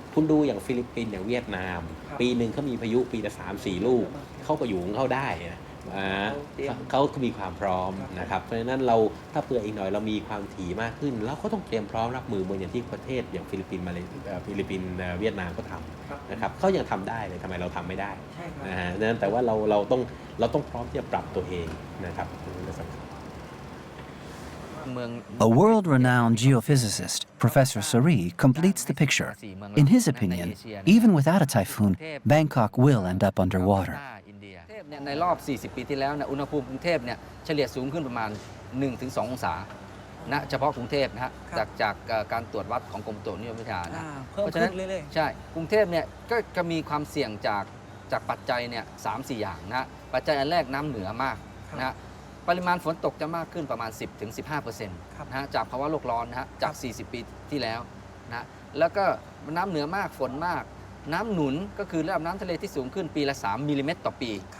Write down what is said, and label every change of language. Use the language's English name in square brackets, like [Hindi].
[Thai] คุณดูอย่างฟิลิปปินส์อย่างเวียดนามปีหนึ่งเขามีพายุปีละ 3-4 ลูกเข้าไปอยู่ของเขาได้นะเขามีความพร้อมนะครับเพราะฉะนั้นเราถ้าเผื่ออีกหน่อยเรามีความถี่มากขึ้นเราก็ต้องเตรียมพร้อมรับมือเหมือนอย่างที่ประเทศอย่างฟิลิปปินส์เวียดนามก็ทำนะครับเขายังทำได้เลยทำไมเราทำไม่ได้นะฮะนั้นแต่ว่าเราต้องพร้อมที่จะปรับตัวเองนะครับ [English] A world-renowned geophysicist, Professor Suri, completes the picture. In his opinion, even without a typhoon, Bangkok will end up underwater. [Thai] ในรอบ 40 ปีที่แล้วอุณหภูมิกรุงเทพเนี่ยเฉลี่ยสูงขึ้นประมาณ 1-2 องศานะเฉพาะกรุงเทพนะฮะจากการตรวจวัดของกรมอุตุนิยมวิทยานะเพราะฉะนั้นใช่กรุงเทพเนี่ยก็จะมีความเสี่ยงจากปัจจัยเนี่ย 3-4 อย่างนะปัจจัยอันแรกน้ำเหนือมากนะปริมาณฝนตกจะมากขึ้นประมาณ 10-15% นะฮะจากภาวะโลกร้อนนะฮะจาก 40 ปีที่แล้วนะแล้วก็น้ำเหนือมากฝนมากน้ำหนุนก็คือระดับน้ำทะเลที่สูงขึ้นปีละ3มิลลิเมตรต่อปี